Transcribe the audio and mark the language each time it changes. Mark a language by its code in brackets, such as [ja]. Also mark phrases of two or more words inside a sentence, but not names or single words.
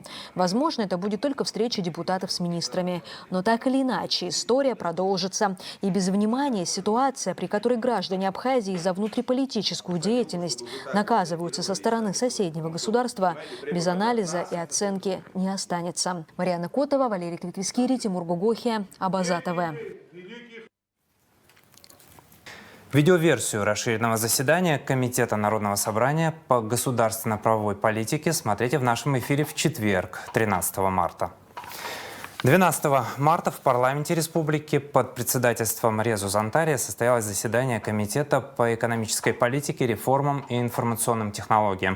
[ru] Возможно, это будет только встреча депутатов с министрами. Но так или иначе, история продолжится. И без внимания ситуация, при которой граждане Абхазии за внутриполитическую деятельность наказываются со стороны соседнего государства, без анализа и оценки не останется. Марьяна Котова, Валерий Квитвискири, Тимур Гугохи, Абаза ТВ. Видеоверсию расширенного заседания Комитета Народного собрания по государственно-правовой политике смотрите в нашем эфире в четверг, 13 марта. 12 марта в парламенте республики под председательством Резу Зантария состоялось заседание Комитета по экономической политике, реформам и информационным технологиям.